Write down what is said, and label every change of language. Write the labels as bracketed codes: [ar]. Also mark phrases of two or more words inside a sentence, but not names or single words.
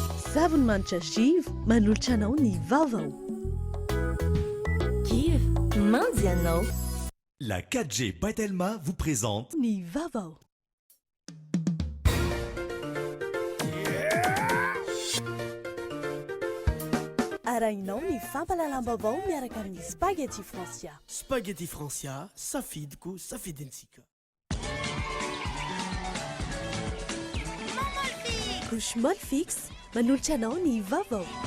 [mg] Zavonmanitra Give manolotra anao ny vaovao. Give, mandy anao. [fr] La 4G Batelma vous présente [mg] Ny vaovao. Arahinao ny fampalalam-baovao miaraka amin'ny Spaghetti Francia. Spaghetti Francia, safidiko, safidintsika. Couche Molle Fixe manolotra anao ny vaovao.